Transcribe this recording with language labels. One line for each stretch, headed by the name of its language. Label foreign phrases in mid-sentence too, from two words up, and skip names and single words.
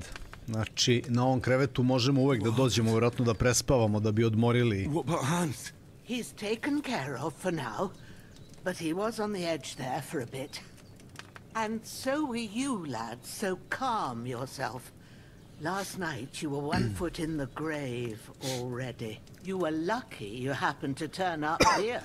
Serbian: Znači, na ovom krevetu možemo uvek da dođemo, vjerojatno da prespavamo, da bi odmorili.
English: What about Hans? He's taken care of for now, but he was on the edge there for a bit. And so were you, lad, so calm yourself. Last night you were 1 foot in the grave already. You were lucky you happened to turn up here.